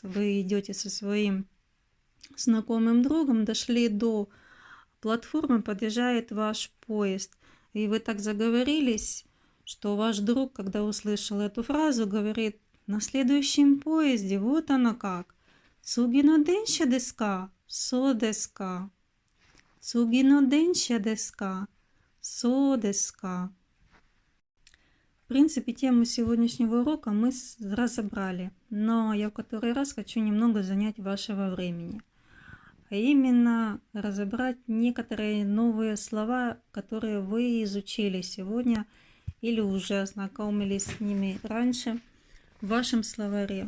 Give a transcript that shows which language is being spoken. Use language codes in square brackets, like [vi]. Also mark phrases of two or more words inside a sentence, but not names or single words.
[ru] Вы идете со своим знакомым другом, дошли до платформы, подъезжает ваш поезд. и вы так заговорились, что ваш друг, когда услышал эту фразу, говорит: на следующем поезде, вот оно как. [ja] 次の電車ですか、そうですか. 次の電車ですか、そうですか. [ru] В принципе, тему сегодняшнего урока мы разобрали, но я в который раз хочу немного занять вашего времени. А именно разобрать некоторые новые слова, которые вы изучили сегодня или уже ознакомились с ними раньше в вашем словаре.